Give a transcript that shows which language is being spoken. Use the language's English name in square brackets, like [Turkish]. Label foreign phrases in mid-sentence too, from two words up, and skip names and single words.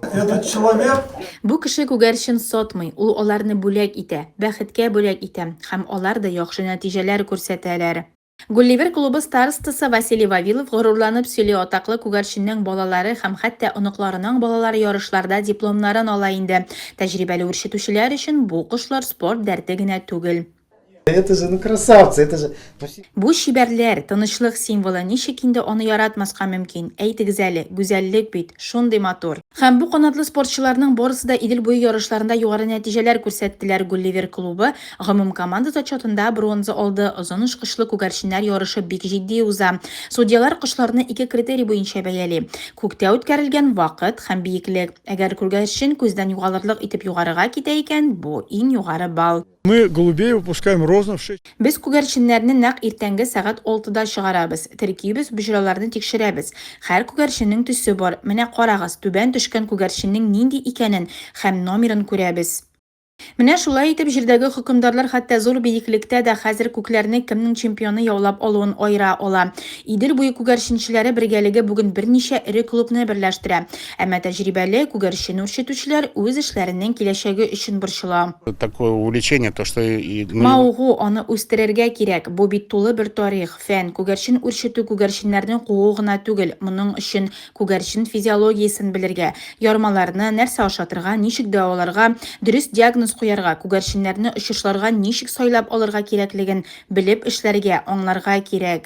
[Tatar] Бу кеше күгәрчен сатмый, ул аларны бүләк итә, бәхеткә бүләк итә һәм алар да яхшы нәтиҗәләр күрсәтәләр. Гулливер клубы старостасы Василий Вавилов горурланып сөйли, атаклы күгәрченнең балалары һәм хәтта оныкларының балалары ярышларда дипломнарын ала инде. Тәҗрибәле үрчетүчеләр өчен бу кошлар спорт дәрте генә түгел. [Russian] Это же красавцы, это же. [Tatar] Бу шибәрләр, тынычлык символы, ничек инде аны яратмаска мөмкин? Әйтегез әле, гүзәллек бит, шундый матур. Һәм бу канатлы спортчыларның барысы да Идел буе ярышларында югары нәтиҗәләр күрсәттеләр. Гулливер клубы гомум команда зачетында бронза алды. Озын очкычлы күгәрченнәр ярышы бик җитди уза. Судьялар кошларны 2 критерий буенча бәяли: күктә үткәрелгән вакыт һәм биеклек. Әгәр күгәрчен күздән югалырлык итеп югарыга китә икән, бу иң югары балл. [Russian] Мы голубей выпускаем ровно в 6. [Tatar] Без күгәрченнәрне нәкъ иртәнге сәгать 6да чыгарабыз. Теркибез, бөҗрәләрне тикшерәбез. Һәр күгәрченнең төсе бар. Менә карагыз, түбән төшкән күгәрченнең нинди икәнен һәм номерын күрәбез. Менә шулай итеп җирдәге хөкемдарлар хәтта зур биеклектә дә хәзер күкләрне кемнең чемпионы яулап алуын айыра ала. Идел буе күгәрченчеләре бергәлеге бүген берничә ире клубны берләштерә. Әмма тәҗрибәле күгәрчен үрчетүчеләр үз эшләренең киләчәге өчен борчыла. [Russian] Такое увлечение, то что и [Tatar] Маугу аны үстерергә кирәк. Бу бит тулы бер тарих, фән. Күгәрчен үрчетү күгәрченнәрнең куу гына түгел. Моның өчен күгәрчен физиологиясын белергә, ярмаларны нәрсә ашатырга, ничек дәваларга, дөрес диагноз куярга, күгәрченнәрне очышларга ничек сайлап алырга кирәклеген белеп эшләргә, аңларга кирәк.